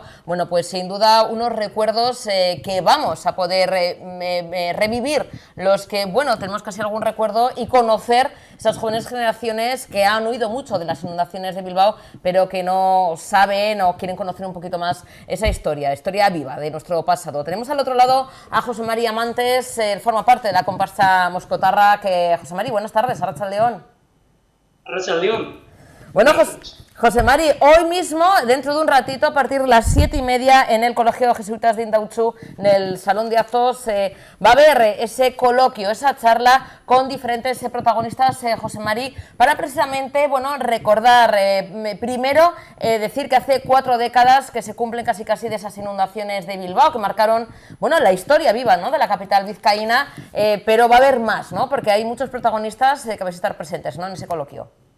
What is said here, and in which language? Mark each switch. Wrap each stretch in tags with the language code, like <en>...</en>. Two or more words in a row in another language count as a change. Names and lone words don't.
<es>Bueno, pues sin duda unos recuerdos que vamos a poder revivir, los que, bueno, tenemos casi algún recuerdo, y conocer esas jóvenes generaciones que han oído mucho de las inundaciones de Bilbao, pero que no saben o quieren conocer un poquito más esa historia viva de nuestro pasado. Tenemos al otro lado a José María Amantes, forma parte de la comparsa moscotarra. José María, buenas tardes, Arratsaldeon. Arratsaldeon. Bueno, José Mari, hoy mismo, dentro de un ratito, a partir de las 7:30, en el Colegio de Jesuitas de Indautxu, en el Salón de Actos, va a haber ese coloquio, esa charla con diferentes protagonistas, José Mari, para precisamente, bueno, recordar, primero, decir que hace 4 décadas que se cumplen casi de esas inundaciones de Bilbao, que marcaron, bueno, la historia viva, ¿no?, de la capital vizcaína, pero va a haber más, ¿no?, porque hay muchos protagonistas que vais a estar presentes, ¿no?, en ese coloquio.</es>